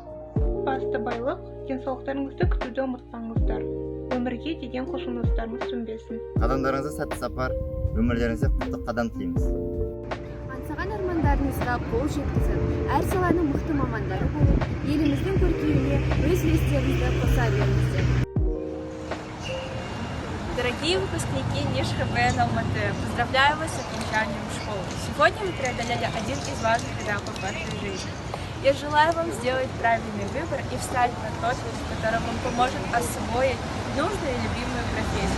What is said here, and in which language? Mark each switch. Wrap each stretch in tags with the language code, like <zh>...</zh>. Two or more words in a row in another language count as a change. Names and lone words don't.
<kk>Басты байлық, денсаулықтарыңызды күтуді ұмытпаңыздар. Өмірге деген құлшыныстарыңыз сөнбесін. Қадамдарыңызға сәтті сапар, өмірлеріңізде құтты қадам тілейміз. Аңсаған армандарыңызға қол жеткізіп, әр саланың мықты мамандары болып, еліміздің көркеюіне өз үлестеріңізді қоса беріңіздер.</kk> <ru>Дорогие выпускники НИШ ХБН Алматы, поздравляю вас с окончанием школы. Сегодня вы преодолели один из важных этапов вашей жизни. Я желаю вам сделать правильный выбор и встать на тот путь, который вам поможет освоить нужную и любимую профессию.</ru>